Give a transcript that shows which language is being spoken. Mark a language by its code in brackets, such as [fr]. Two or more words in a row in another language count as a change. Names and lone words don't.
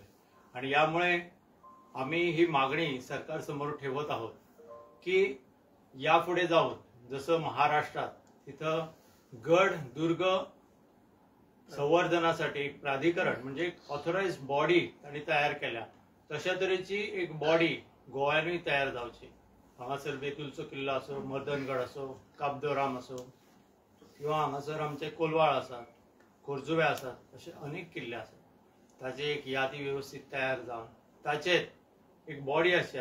[mr] आणि यामुळे आम्ही ही मागणी सरकारसमोर ठेवत आहोत की यापुढे जाऊन जसं महाराष्ट्रात तिथं गड दुर्ग संवर्धनासाठी एक प्राधिकरण म्हणजे एक [en] authorise body [mr] त्यांनी तयार केल्या तशा तऱ्हेची एक बॉडी गोव्याने तयार जावची. [kok] हांगासर बेतूलचो किल्लो असो, मर्दनगड असो, काबदोराम असो किंवा हांगासर आमचे कोलवाळ आसात, खोर्जुवे आसात, असे अनेक किल्ले आसात. ताचे एक यादी व्यवस्थित तयार जावन ताचेत एक बॉडी आसची.